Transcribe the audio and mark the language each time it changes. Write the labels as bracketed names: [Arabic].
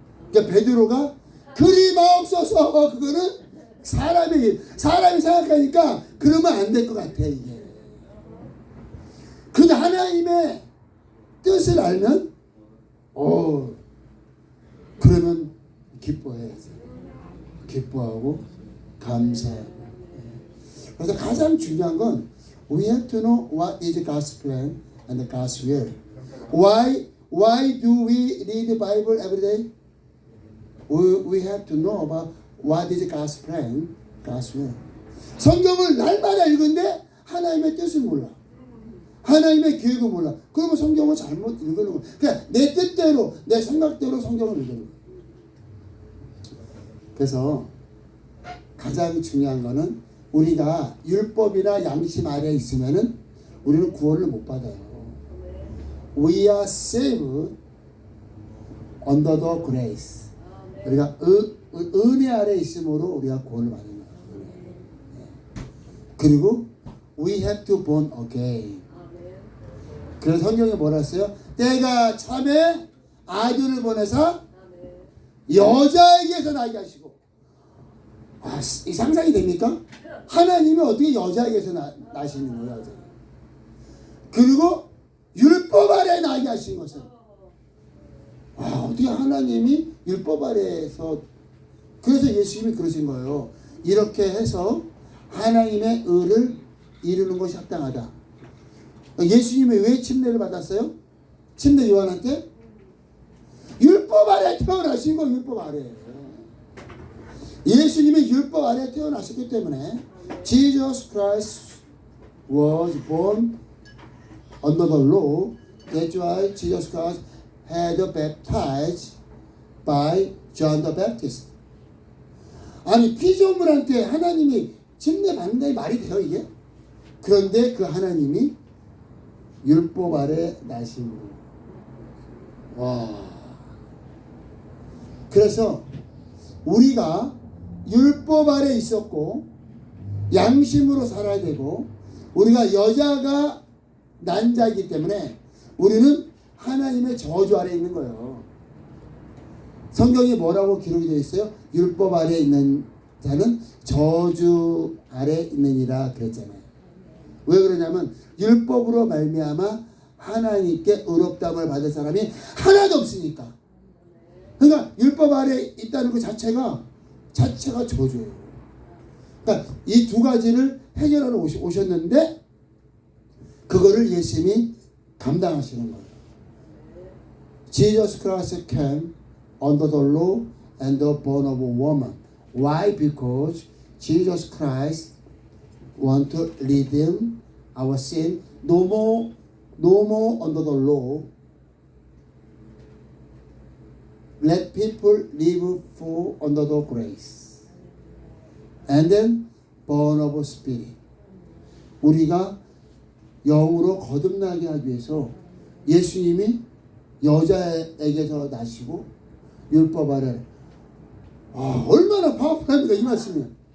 [Korean] 그러니까 베드로가 그리 마옵소서, 그거는 사람의 일. 사람이 생각하니까 그러면 안 될 것 같아 이게. 근데 하나님의 뜻을 알면 그러면 기뻐해야지. 기뻐하고 감사하고. 그래서 가장 중요한 건 [English] we have to know what is God's plan and God's will. Why do we read the Bible every day? We have to know about what is God's plan, God's will. [Korean] 성경을 날마다 읽는데 하나님의 뜻을 몰라. 하나님의 계획을 몰라. 그러면 성경을 잘못 읽는 거야. 그냥 내 뜻대로, 내 생각대로 성경을 읽는 거야. 그래서 가장 중요한 거는 우리가 율법이나 양심 아래에 있으면은 우리는 구원을 못 받아요. [English] We are saved under the grace. [Korean] 우리가 은혜 아래 있음으로 우리가 구원을 받는 거예요. 그리고 [English] we have to born again. [Korean] 그래서 성경에 뭐라 했어요? 때가 참에 아들을 보내사 여자에게서 나게 하시고. 이 상상이 됩니까? 하나님이 어떻게 여자에게서 나시는 거예요? 여자. 그리고 율법 아래 나게 하신 것은 어떻게 하나님이 율법 아래에서. 그래서 예수님이 그러신 거예요. 이렇게 해서 하나님의 의를 이루는 것이 합당하다. 예수님이 왜 침례를 받았어요? 침례 요한한테? 율법 아래 태어나신 거 율법 아래. 예수님이 율법 아래 태어나셨기 때문에 [English] Jesus Christ was born under the law. That's why Jesus Christ had baptized by John the Baptist. [Korean] 아니 피조물한테 하나님이 침례 받는 게 말이 돼요 이게? 그런데 그 하나님이 율법 아래 나신 거예요. 와. 그래서 우리가 율법 아래 있었고 양심으로 살아야 되고 우리가 여자가 난자이기 때문에 우리는 하나님의 저주 아래 있는 거예요. 성경에 뭐라고 기록이 되어 있어요? 율법 아래 있는 자는 저주 아래 있느니라 그랬잖아요. 왜 그러냐면 율법으로 말미암아 하나님께 의롭다함을 받을 사람이 하나도 없으니까. 그러니까 율법 아래 있다는 것 자체가 저주예요. 그러니까 이 두 가지를 해결하러 오셨는데 그거를 예수님이 감당하시는 거예요. [English] Jesus Christ came under the law and the born of a woman. Why? Because Jesus Christ want to redeem our sin. No more under the law. Let people live for under the grace. And then born of spirit. [Korean] 우리가 영으로 거듭나게 하기 위해서 예수님이 여자에게서 나시고 율법 아래. 얼마나 파워풀합니까 이 말씀이.